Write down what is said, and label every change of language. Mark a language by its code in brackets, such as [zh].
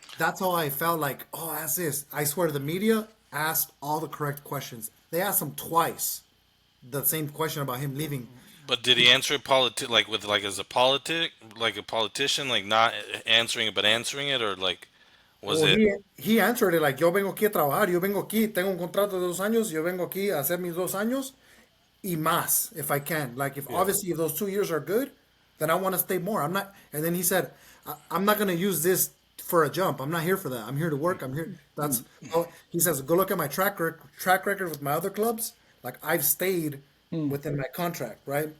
[en] That's how I felt like, oh, ask this. I swear the media asked all the correct questions. They asked him twice the same question about him leaving. But did he answer it as a politician, like not answering it but answering it, or like was it? He answered it like, [es] yo vengo aquí a trabajar, yo vengo aquí, tengo un contrato de 2 años, yo vengo aquí a hacer mis 2 años y más [en] if I can. Like, obviously if those 2 years are good, then I want to stay more. I'm not. And then he said, I'm not going to use this for a jump. I'm not here for that. I'm here to work. I'm here. That's. He says, go look at my track record with my other clubs. Like, I've stayed within my contract, right?